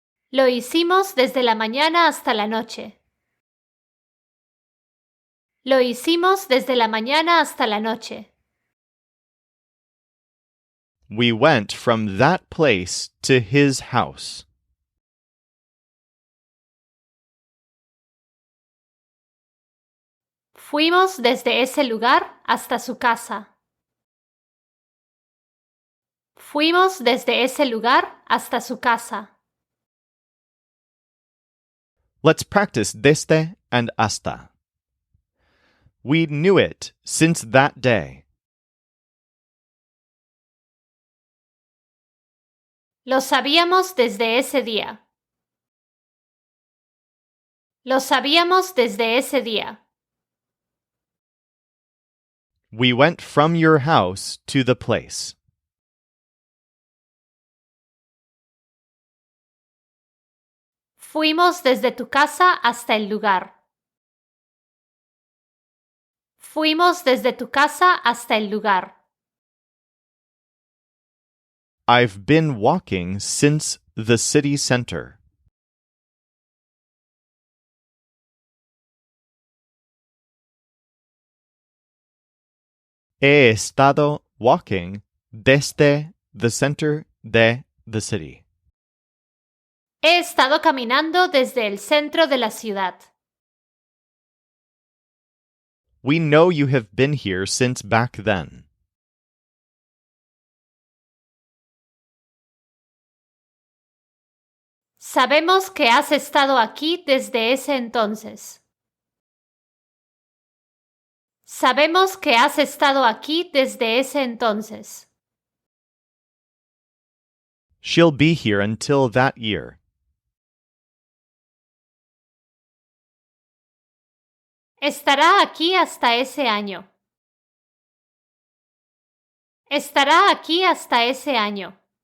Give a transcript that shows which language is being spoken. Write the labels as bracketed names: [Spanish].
[Spanish] Lo hicimos desde la mañana hasta la noche. Lo hicimos desde la mañana hasta la noche. [English] We went from that place to his house. [Spanish] Fuimos desde ese lugar hasta su casa. Fuimos desde ese lugar hasta su casa. [English] Let's practice desde and hasta. We knew it since that day. [Spanish] Lo sabíamos desde ese día. Lo sabíamos desde ese día. [English] We went from your house to the place. [Spanish] Fuimos desde tu casa hasta el lugar. Fuimos desde tu casa hasta el lugar. [English] I've been walking since the city center. [Spanish] He estado [English] walking [Spanish] desde [English] the center [Spanish] de [English] the city. [Spanish] He estado caminando desde el centro de la ciudad. [English] We know you have been here since back then. [Spanish] Sabemos que has estado aquí desde ese entonces. Sabemos que has estado aquí desde ese entonces. [English] She'll be here until that year. [Spanish] Estará aquí hasta ese año. Estará aquí hasta ese año.